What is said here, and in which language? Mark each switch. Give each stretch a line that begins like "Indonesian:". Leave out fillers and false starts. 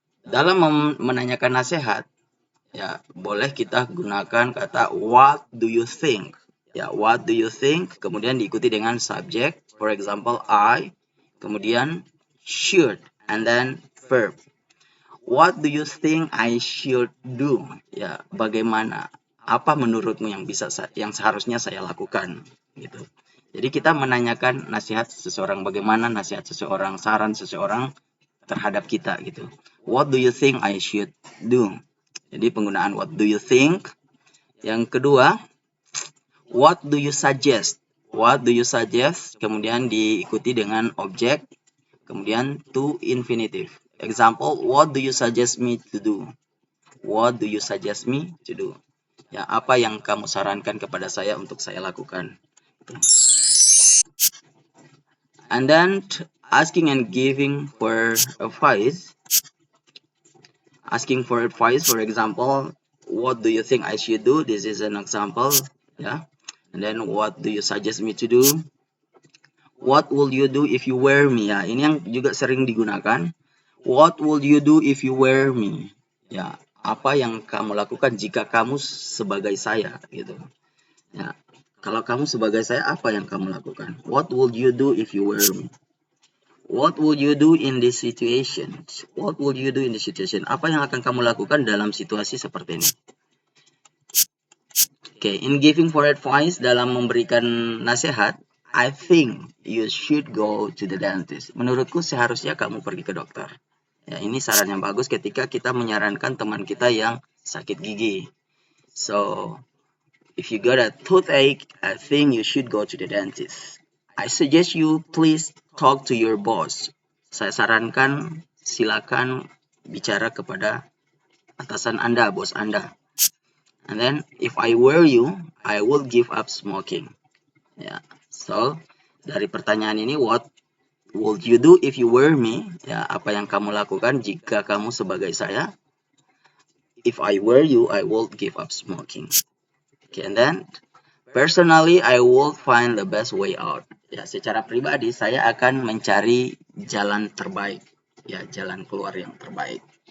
Indonesian: Dalam menanyakan nasihat, ya, boleh kita gunakan kata
English: what do you think? Ya, what do you think?
Indonesian: Kemudian diikuti dengan
English: subject, for example, I, kemudian should, and then verb. What do you think I should do?
Indonesian: Ya, bagaimana? Apa menurutmu yang seharusnya saya lakukan? Gitu. Jadi kita menanyakan nasihat seseorang, bagaimana nasihat seseorang, saran seseorang terhadap kita gitu.
English: What do you think I should do?
Indonesian: Jadi penggunaan
English: what do you think.
Indonesian: Yang kedua,
English: what do you suggest? What do you suggest?
Indonesian: Kemudian diikuti dengan objek. Kemudian to infinitive.
English: Example, what do you suggest me to do? What do you suggest me to do?
Indonesian: Ya, apa yang kamu sarankan kepada saya untuk saya lakukan?
English: And then asking and giving for advice. Asking for advice, for example, what do you think I should do? This is an example, ya. And then what do you suggest me to do? What will you do if you were me?
Indonesian: Ya, ini yang juga sering digunakan.
English: What will you do if you were me?
Indonesian: Ya, apa yang kamu lakukan jika kamu sebagai saya, gitu. Ya, kalau kamu sebagai saya, apa yang kamu lakukan?
English: What would you do if you were me? What would you do in this situation? What would you do in this situation?
Indonesian: Apa yang akan kamu lakukan dalam situasi seperti ini?
English: Oke, in giving for advice,
Indonesian: dalam memberikan nasihat,
English: I think you should go to the dentist.
Indonesian: Menurutku seharusnya kamu pergi ke dokter. Ya, ini saran yang bagus ketika kita menyarankan teman kita yang sakit gigi.
English: So, if you got a toothache, I think you should go to the dentist. I suggest you please talk to your boss.
Indonesian: Saya sarankan silakan bicara kepada atasan Anda, bos Anda.
English: And then if I were you, I would give up smoking. Ya, so
Indonesian: dari pertanyaan ini,
English: what would you do if you were me?
Indonesian: Ya, apa yang kamu lakukan jika kamu sebagai saya?
English: If I were you, I would give up smoking. Okay, and then personally, I will find the best way out.
Indonesian: Ya, secara pribadi saya akan mencari jalan terbaik. Ya, jalan keluar yang terbaik.